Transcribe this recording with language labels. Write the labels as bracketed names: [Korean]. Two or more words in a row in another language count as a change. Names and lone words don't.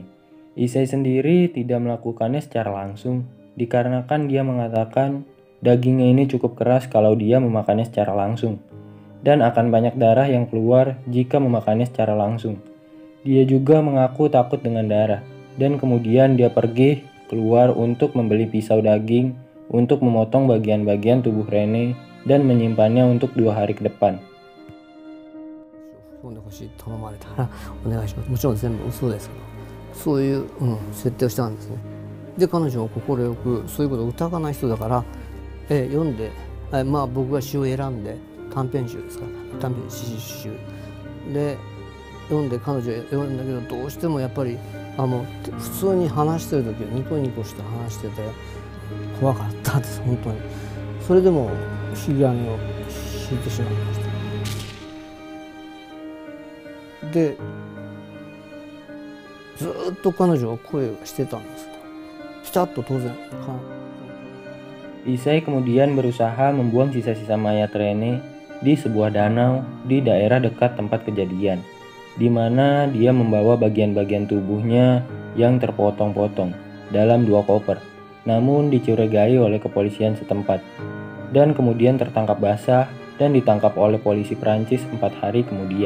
[Indonesian] Issei sendiri tidak melakukannya secara langsung, dikarenakan dia mengatakan dagingnya ini cukup keras kalau dia memakannya secara langsung, dan akan banyak darah yang keluar jika memakannya secara langsung. Dia juga mengaku takut dengan darah, dan kemudian dia pergi keluar untuk membeli pisau daging untuk memotong bagian-bagian tubuh Rene dan menyimpannya untuk 2 hari ke depan. [Japanese] 飲んでほしいと頼まれたらお願いします。もちろん全部嘘ですけど、そういう、設定をしたんですね。で彼女も快くそういうことを疑わない人だから、読んで、僕が詩を選んで短編集ですから、短編詩集で読んで彼女読んだけど、どうしてもやっぱりもう普通に話してる時はニコニコして話してて怖かったです本当に。それでも引き金を引いてしまいました。でずっと彼女は声がしてたんです。ピタッと当然。 [Indonesian] Isai kemudian berusaha membuang sisa-sisa mayat Rene di sebuah danau di daerah dekat tempat kejadian, di mana dia membawa bagian-bagian tubuhnya yang terpotong-potong dalam 2 koper, namun dicurigai oleh kepolisian setempat, dan kemudian tertangkap basah dan ditangkap oleh polisi Prancis 4 hari kemudian.